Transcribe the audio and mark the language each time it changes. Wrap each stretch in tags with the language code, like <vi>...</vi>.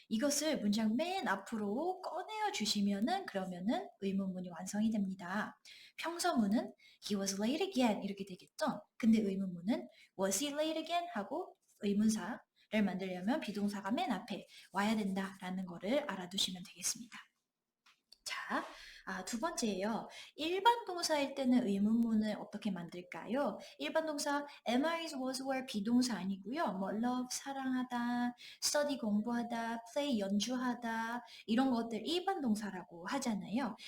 <ko>이것을 문장 맨 앞으로 꺼내어 주시면은 그러면은 의문문이 완성이 됩니다. 평서문은</ko> <en>he was late again</en> <ko>이렇게 되겠죠? 근데 의문문은</ko> <en>was he late again</en> <ko>하고 의문사를 만들려면 비동사가 맨 앞에 와야 된다라는 거를 알아두시면 되겠습니다. 자, 두 번째예요. 일반 동사일 때는 의문문을 어떻게 만들까요? 일반 동사 am, is, was, were 비동사 아니고요. 뭐 love 사랑하다, study 공부하다, play 연주하다 이런 것들 일반 동사라고 하잖아요.</ko>